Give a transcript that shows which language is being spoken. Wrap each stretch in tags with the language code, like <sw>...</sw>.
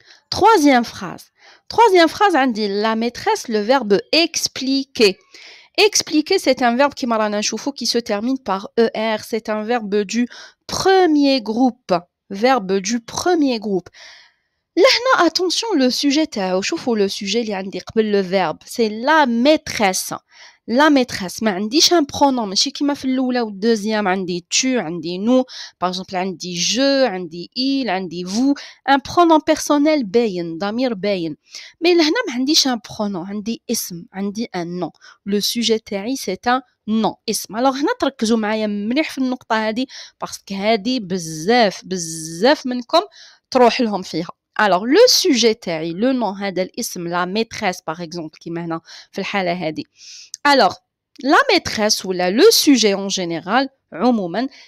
<fr>Troisième phrase. Troisième phrase, on dit la maîtresse, le verbe expliquer. Expliquer, c'est un verbe qui se termine par ER. C'est un verbe du premier groupe. Verbe du premier groupe. Là, attention, le sujet, le sujet, le verbe, c'est la maîtresse. La maîtresse,</fr> <ar>ما عنديش</ar> <fr>un pronom</fr> <ar>ماشي كيما في الاولى والدوزيام عندي tu عندي</ar> <fr>nous par exemple</fr> <ar>عندي je عندي il عندي</ar> <fr>vous un pronom personnel</fr> <ar>باين ضمير باين</ar> <fr>mais</fr> <ar>لهنا ما عنديش un pronom عندي اسم عندي</ar> <fr>un nom le sujet</fr> <ar>تاعي</ar> <fr>c'est un nom</fr> <ar>اسم</ar> <fr>alors</fr> <ar>هنا تركزوا معايا مليح في النقطه هذه باسكو هذه بزاف منكم تروح لهم فيها.</ar> <fr>Alors le sujet</fr> <ar>تاعي</ar> <fr>le nom</fr> <ar>هذا الاسم</ar> <fr>la maîtresse par exemple</fr> <ar>كيما هنا في الحاله هذه.</ar> <fr>Alors, la maîtresse ou le sujet en général,</fr> <ar>عموما,</ar>